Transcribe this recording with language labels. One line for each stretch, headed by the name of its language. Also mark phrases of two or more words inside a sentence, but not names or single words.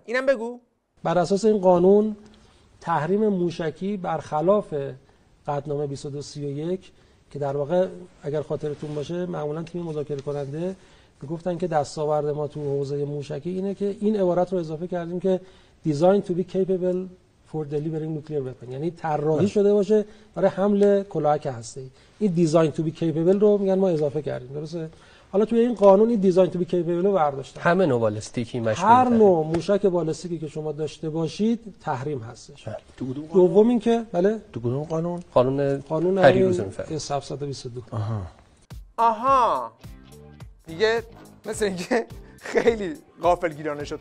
Persian: اینم بگو. بر اساس این قانون تحریم موشکی برخلاف قطعنامه 2231 که در واقع اگر خاطرتون باشه معمولا تیم مذاکره کننده گفتن که دستاورد ما تو حوزه موشکی اینه که این عبارت رو اضافه کردیم که
English: design to be capable for delivering nuclear weapon،
Persian: یعنی طراحی شده باشه برای حمل کلاهک هسته‌ای. این
English: design to be capable
Persian: رو میگن ما اضافه کردیم، درسته؟ حالا توی این قانون این
English: design to be capable
Persian: رو برداشتن. همه نوع بالستیکی مشمول هر نوع موشک بالستیکی که شما داشته باشید تحریم هستش. دوم این که بله تو کدوم قانون؟ قانون پریروز میفرمایید 722. آها دیگه مثل اینکه خیلی غافلگیرانه شد.